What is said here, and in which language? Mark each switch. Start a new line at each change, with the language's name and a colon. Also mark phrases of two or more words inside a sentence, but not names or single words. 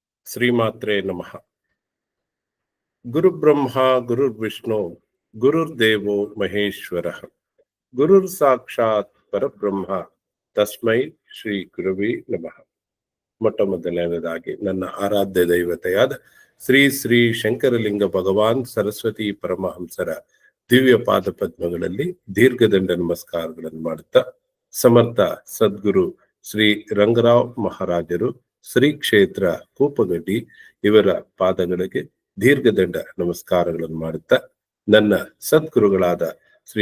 Sanskrit: ಶ್ರೀಮಾತ್ರೇ ನಮಃ. ಗುರುಬ್ರಹ್ಮ ಗುರುರ್ವಿಷ್ಣು ಗುರುರ್ದೇವೋ ಮಹೇಶ್ವರ ಗುರುರ್ ಸಾಕ್ಷಾತ್ ಪರಬ್ರಹ್ಮ ತಸ್ಮೈ ಶ್ರೀ ಗುರುವೇ ನಮಃ.
Kannada: ಮೊಟ್ಟ ಮೊದಲನೇದಾಗಿ ನನ್ನ ಆರಾಧ್ಯ ದೈವತೆಯಾದ ಶ್ರೀ ಶ್ರೀ ಶಂಕರಲಿಂಗ ಭಗವಾನ್ ಸರಸ್ವತಿ ಪರಮಹಂಸರ ದಿವ್ಯ ಪಾದ ಪದ್ಮಗಳಲ್ಲಿ ದೀರ್ಘದಂಡ ನಮಸ್ಕಾರಗಳನ್ನು ಮಾಡುತ್ತಾ, ಸಮರ್ಥ ಸದ್ಗುರು ಶ್ರೀ ರಂಗರಾವ್ ಮಹಾರಾಜರು ಶ್ರೀ ಕ್ಷೇತ್ರ ಕೂಪಗಡ್ಡಿ ಇವರ ಪಾದಗಳಿಗೆ ದೀರ್ಘದಂಡ ನಮಸ್ಕಾರಗಳನ್ನು ಮಾಡುತ್ತಾ, ನನ್ನ ಸದ್ಗುರುಗಳಾದ ಶ್ರೀ